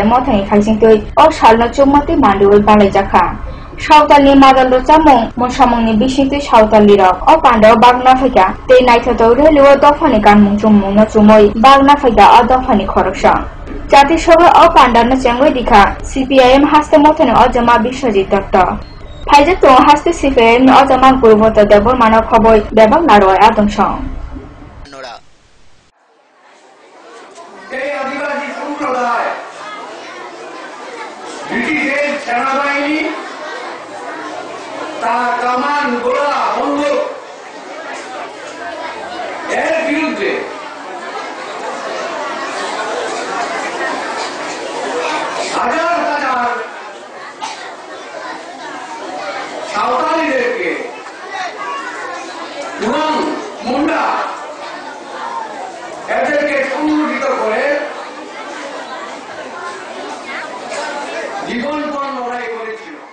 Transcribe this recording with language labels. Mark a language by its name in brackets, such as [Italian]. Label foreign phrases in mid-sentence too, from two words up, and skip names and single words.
[Kok Borok] Mothani Khaisingtui o salno chumati mandui balaijakha Sautali Madalo Chamong Mosamongni Bisingtui Sautali rok o pandao bagna phaika te naithato relewa dofani kanmung chumung no chumoi bagna phaika o dofani khoroksa Jatisabha o pandano chengoi dikha CPIM haste mothani o jama Biswajit Dutta Phaijakto haste CPIM o jama Purboto Debor Mano Khoboi Debak Naroi Adamsong [Bangla] এই আদিবাসী সম্প্রদায় ব্রিটিশের সেনাবাহিনী তার কামান গোলা বন্দুক এর বিরুদ্ধে হাজার হাজার সাঁওতালিদেরকে এবং মুন্ডা এদেরকে সংগঠিত করে জীবনপণ লড়াই করেছিল